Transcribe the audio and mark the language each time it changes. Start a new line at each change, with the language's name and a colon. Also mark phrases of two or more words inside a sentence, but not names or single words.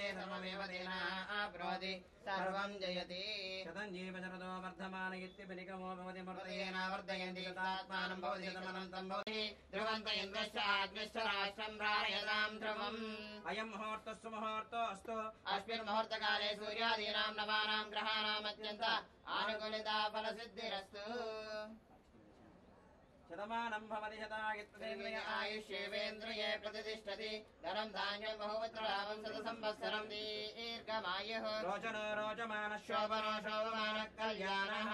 Sanskrit: सर्वमेव तेना आप्नोति सर्वं जयति शतं जीवशरदो वर्धमान इत्यभिनिगमो भवति मूर्तयेनावर्धयन्ति तदात्मानं भवति शतमनन्तं भवति ध्रुवन्त इन्द्रश्च आग्निश्च राष्ट्रं धारयतां ध्रुवम् अयं मुहूर्तस्तु मुहूर्तोऽस्तु अस्मिन् मुहूर्तकाले सूर्यादीनां नवानां ग्रहाणाम् अत्यन्त आनुकूलिता फलसिद्धिरस्तु। శతమానం భవతి శతాయుష్యేంద్రియ ఆయుష్యేవేంద్రియే ప్రతిష్టతి ధనం ధాన్యం బహువత్రావం శత సంవత్సరం దీర్ఘమాయుః రోచనో రోచమాన శోభనో శోభమాన కళ్యాణః.